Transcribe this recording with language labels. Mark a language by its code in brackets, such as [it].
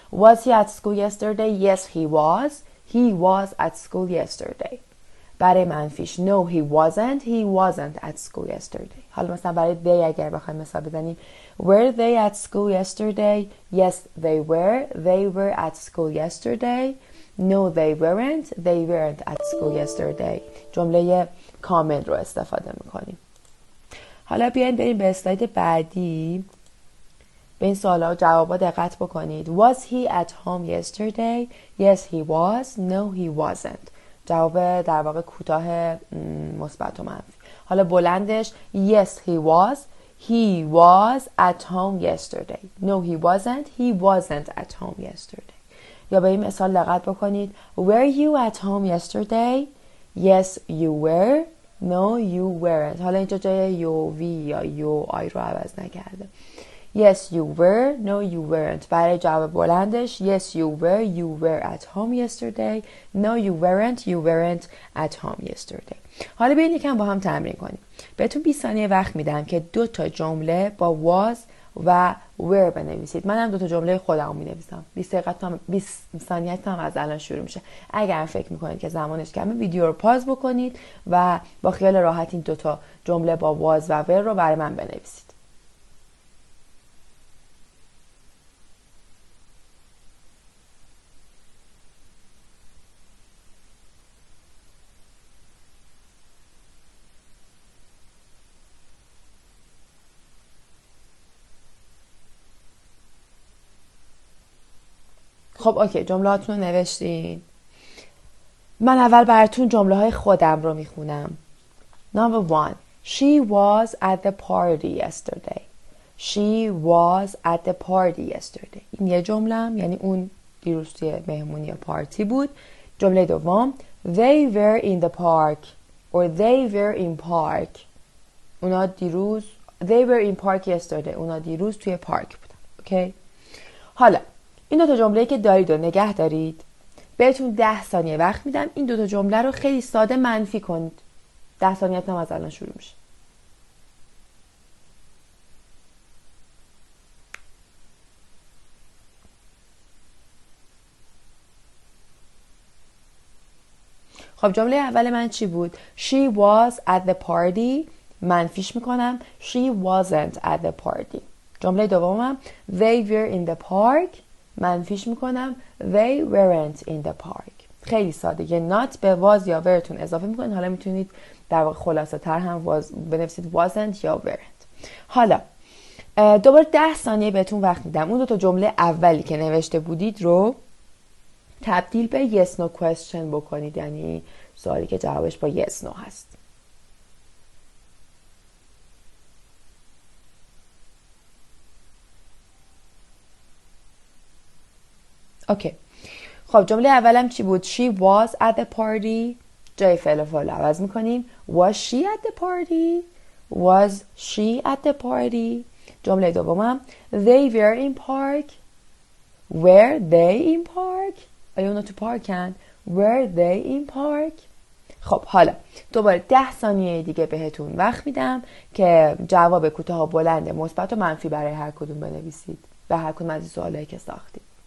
[en] Was he at school yesterday؟ Yes he was. He was at school yesterday. [fa] برای منفیش [en] No he wasn't. He wasn't at school yesterday. [fa] حالا مثلا برای they اگر بخوایم مثال بزنیم [en] Were they at school yesterday؟ Yes they were. They were at school yesterday. No they weren't. They weren't at school yesterday. [fa] جمله کامل رو استفاده میکنیم. حالا بیاین بریم به اسلاید بعدی، به این سوالا و جوابا دقت بکنید. [en] Was he at home yesterday؟ Yes he was. No he wasn't. [fa] جواب در واقع کوتاه مثبت و منفی. حالا بلندش [en] Yes he was. He was at home yesterday. No he wasn't. He wasn't at home yesterday. [fa] یا به این مثال دقت بکنید. [en] Were you at home yesterday؟ Yes you were. No you weren't. [fa] حالا اینجا جای you, we یا you, I رو عوض نکرده. [en] Yes you were. No you weren't. [fa] برای جواب بلندش [en] Yes you were. You were at home yesterday. No you weren't. You weren't at home yesterday. [fa] حالا بیاین یکم با هم تمرین کنیم. بهتون 20 ثانیه وقت میدم که 2 تا جمله با was و were بنویسید. منم 2 تا جمله خودم مینویسم. 20 ثانیه هم از الان شروع میشه. اگر فکر میکنید که زمانش کمه ویدیو رو پاز بکنید و با خیال راحت این 2 تا جمله با was و were رو برای من بنویسید. خب اوکی، جمله هاتون رو نوشتین. من اول براتون جمله های خودم رو میخونم. [en] Number 1. She was at the party yesterday. She was at the party yesterday. [fa] این یه جملم، یعنی اون دیروز توی مهمونی یا پارتی بود. جمله دوم [en] They were in the park or they were in park. [fa] اونا دیروز [en] They were in park yesterday. [fa] اونا دیروز توی پارک بودن. اوکی؟ حالا این 2 تا جمله‌ای که دارید و نگه دارید. بهتون 10 ثانیه وقت میدم این 2 تا جمله رو خیلی ساده منفی کنید. 10 ثانیه هم از الان شروع میشه. خب جمله اول من چی بود؟ [en] She was at the party. [fa] منفیش میکنم [en] She wasn't at the party. [fa] جمله دومم [en] they were in the park، [fa] منفیش میکنم [en] they weren't in the park. [fa] خیلی ساده، یه not به was یا wereتون اضافه میکنید. حالا میتونید در واقع خلاصه تر هم بنویسید wasn't یا weren't. حالا دوباره 10 ثانیه بهتون وقت میدم اون 2 تا جمله اولی که نوشته بودید رو تبدیل به yes no question بکنید، یعنی سوالی که جوابش با yes no هست. اوکی. خب جمله اولم چی بود؟ [en] She was at the party. [fa] جای فعل و فاعل عوض میکنیم. [en] Was she at the party? Was she at the party? [fa] جمله دومم [en] They were in park. Were they in park? [fa] آیا اونا تو پارکن؟ [en] Were they in park? [fa] خب حالا دوباره 10 ثانیه دیگه بهتون وقت میدم که جواب کوتاه و بلند مثبت و منفی برای هر کدوم بنویسید و هر کدوم از این سوالایی که ساختید.